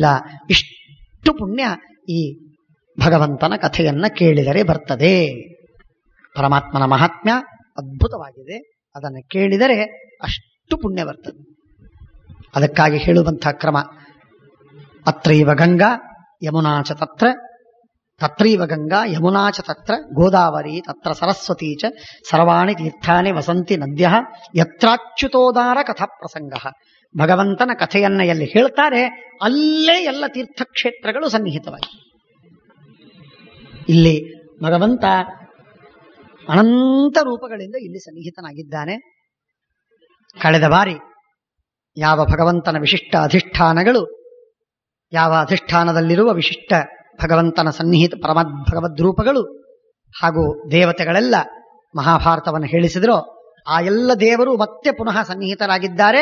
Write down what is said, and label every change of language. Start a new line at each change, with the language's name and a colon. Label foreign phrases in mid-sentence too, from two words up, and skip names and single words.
Kannada: ಇಷ್ಟು ಪುಣ್ಯ ಈ ಭಗವಂತನ ಕಥೆಯನ್ನ ಕೇಳಿದರೆ ಬರ್ತದೆ. ಪರಮಾತ್ಮನ ಮಹಾತ್ಮ್ಯ ಅದ್ಭುತವಾಗಿದೆ, ಅದನ್ನು ಕೇಳಿದರೆ ಅಷ್ಟು ಪುಣ್ಯ ಬರ್ತದೆ. ಅದಕ್ಕಾಗಿ ಹೇಳುವಂತಹ ಕ್ರಮ,
Sanskrit: ಅತ್ರೈವ ಗಂಗಾ ಯಮುನಾ ಚ ತತ್ರ ತತ್ರೈವ ಗಂಗಾ ಯಮುನಾ ಚ ತತ್ರ ಗೋದಾವರಿ ತತ್ರ ಸರಸ್ವತಿ ಚ ಸರ್ವಾಣಿ ತೀರ್ಥಾನಿ ವಸಂತಿ ನದ್ಯಃ ಯತ್ರಾಚ್ಯುತೋದಾರ ಕಥಾ ಪ್ರಸಂಗ.
Kannada: ಭಗವಂತನ ಕಥೆಯನ್ನ ಎಲ್ಲಿ ಹೇಳ್ತಾರೆ ಅಲ್ಲೇ ಎಲ್ಲ ತೀರ್ಥಕ್ಷೇತ್ರಗಳು ಸನ್ನಿಹಿತವಾಗಿ. ಇಲ್ಲಿ ಭಗವಂತ ಅನಂತ ರೂಪಗಳಿಂದ ಇಲ್ಲಿ ಸನ್ನಿಹಿತನಾಗಿದ್ದಾನೆ. ಕಳೆದ ಬಾರಿ ಯಾವ ಭಗವಂತನ ವಿಶಿಷ್ಟ ಅಧಿಷ್ಠಾನಗಳು, ಯಾವ ಅಧಿಷ್ಠಾನದಲ್ಲಿರುವ ವಿಶಿಷ್ಟ ಭಗವಂತನ ಸನ್ನಿಹಿತ ಭಗವದ್ರೂಪಗಳು ಹಾಗೂ ದೇವತೆಗಳೆಲ್ಲ ಮಹಾಭಾರತವನ್ನು ಹೇಳಿಸಿದ್ರೋ ಆ ಎಲ್ಲ ದೇವರು ಮತ್ತೆ ಪುನಃ ಸನ್ನಿಹಿತರಾಗಿದ್ದಾರೆ.